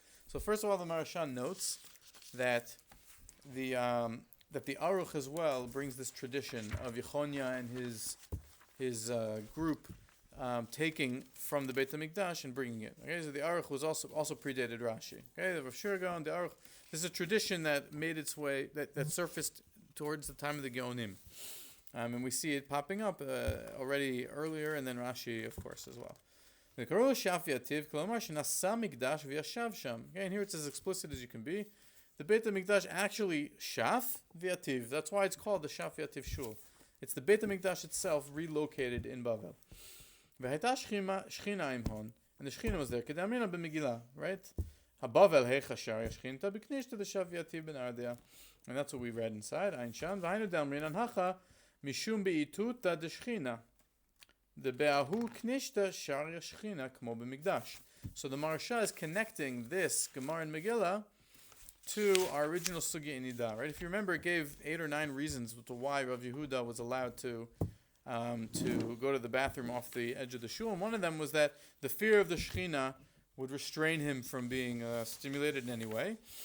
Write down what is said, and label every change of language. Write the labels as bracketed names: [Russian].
[English] So first of all, the Maharsha notes that the Aruch as well brings this tradition of Yechonia and his group taking from the Beit HaMikdash and bringing it. Okay, so the Aruch was also predated Rashi. Okay, the Rav Shirga and the Aruch. This is a tradition that made its way that surfaced towards the time of the Geonim, and we see it popping up already earlier, and then Rashi, of course, as well. [Hebrew] וקראו שף ויתיב, כלומר שנשא מקדש וישב שם. [English] Okay, and here it's as explicit as you can be. The Beit HaMikdash actually shaf ויתיב. That's why it's called the shaf ויתיv shul. It's the Beit HaMikdash itself relocated in Bavel. [Hebrew] והייתה שכינה עם הון, [English] and the Shechina was there, [Hebrew] כדאמרינן במגילה, right? [Aramaic] הבבל היכא שריה שכינתא בכנישתא דשב ויתיב בנהרדעא. [English] And that's what we read inside, ein shan, [Aramaic] והיינו דאמרינן הכא משום באיתותא דשכינה. [Hebrew] דבאהו כנישתא שריה שכינה כמו במקדש. [English] So the Maharsha is connecting this Gemara in Megillah to our original sugya in Niddah, right? If you remember, it gave 8 or 9 reasons to why Rav Yehuda was allowed to go to the bathroom off the edge of the shul, and one of them was that the fear of the Shechina would restrain him from being stimulated in any way.